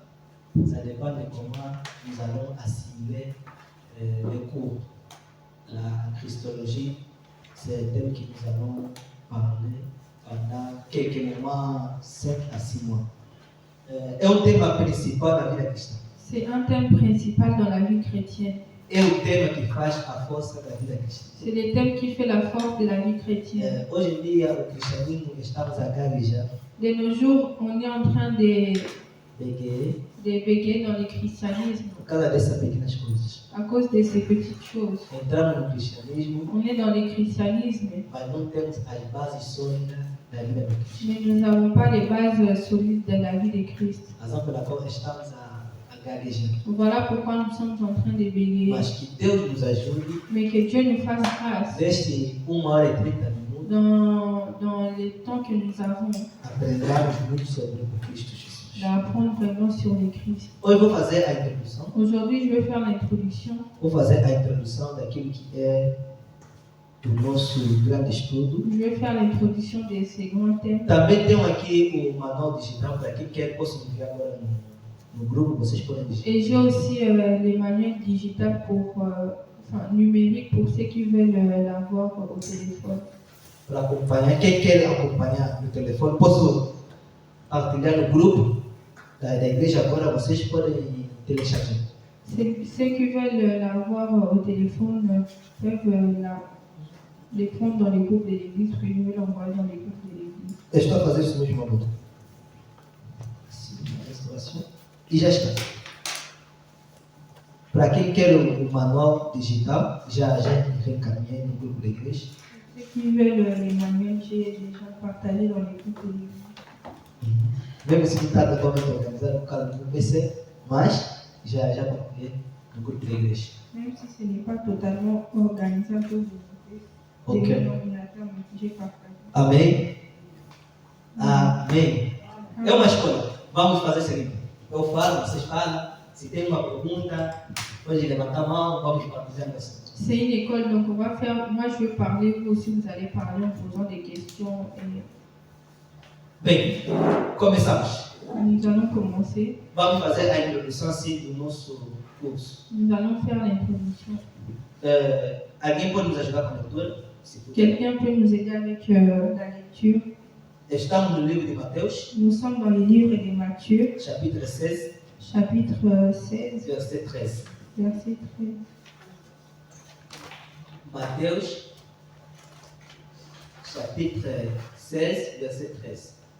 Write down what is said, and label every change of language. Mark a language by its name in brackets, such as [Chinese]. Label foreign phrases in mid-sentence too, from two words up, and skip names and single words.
[French] Ça dépend de comment nous allons assimiler les cours. La Christologie, c'est un thème que nous allons parler pendant quelques moments, 5 à 6 mois. [Portuguese] É um tema principal da vida cristã. [French] C'est un thème principal dans la vie chrétienne. [Portuguese] É o tema que faz a força da vida cristã. [French] C'est le thème qui fait la force de la vie chrétienne. [Portuguese] Hoje em dia, o cristianismo estamos a gaguejar. [French] De nos jours, on est en train de bégayer dans le christianisme [Portuguese] Por causa dessas pequenas coisas. [French] à cause de ces petites choses. [Portuguese] Entramos no cristianismo, [French] On est dans le christianisme, [Portuguese] mas não temos as bases sólidas da vida do Cristo. [French] mais nous n'avons pas les bases solides de la vie de Christ. [Portuguese] A razão pela qual estamos a gaguejar. [French] Voilà pourquoi nous sommes en train de bégayer. [Portuguese] Mas que Deus nos ajude, [French] Mais que Dieu nous fasse grâce [Portuguese] neste 1 hora e 30 minutos, [French] dans les temps que nous avons [Portuguese] aprendermos muito sobre o Cristo Jesus. [French] d'apprendre vraiment sur le Christ. [Portuguese] Hoje vou fazer a introdução. [French] Aujourd'hui, je vais faire l'introduction. [Portuguese] Vou fazer a introdução daquilo que é o nosso grande estudo. [French] Je vais faire l'introduction de ces grands thèmes. [Portuguese] Também tenho aqui o manual digital para quem quer, posso enviar agora no grupo, vocês podem digitar. [French] Et j'ai aussi les manuels digitales numériques pour ceux qui veulent l'avoir au téléphone. [Portuguese] Para acompanhar, quem quer acompanhar no telefone, posso partilhar no grupo? da igreja agora, vocês podem telecharger. [French] Ceux qui veulent la voir au téléphone peuvent les prendre dans les groupes de l'église, que je vais l'envoyer dans les groupes de l'église. [Portuguese] Eu estou a fazer isso mesmo agora. Sim, restauração. E já está. Para quem quer o manual digital, já reencaminhei no grupo da igreja. [French] Ceux qui veulent les manuels, j'ai déjà partagé dans les groupes de l'église. [Portuguese] Mesmo se não está totalmente organizado, por causa do PC, mas já partilhei no grupo da igreja. [French] Même si ce n'est pas totalement organisé à cause de Ok. l'ordinateur, mais j'ai partagé. [Portuguese] Amém? Amém. É uma escolha. Vamos fazer o seguinte. Eu falo, vocês falam. Se tem uma pergunta, pode levantar a mão, vamos partilhando assim. [French] C'est une école, donc on va faire. Moi, je vais parler, vous aussi, vous allez parler en posant des questions. Et [Portuguese] Bem, começamos. [French] nous allons commencer. [Portuguese] Vamos fazer a introdução assim do nosso curso. [French] Nous allons faire l'introduction. [Portuguese] Alguém pode nos ajudar com a leitura? Se puder. [French] Quelqu'un peut nous aider avec la lecture? [Portuguese] Estamos no livro de Mateus, [French] Nous sommes dans le livre de Matthieu, chapitre 16, chapitre 16, verset 13. verset 13. Mateus, chapitre 16, verset 13.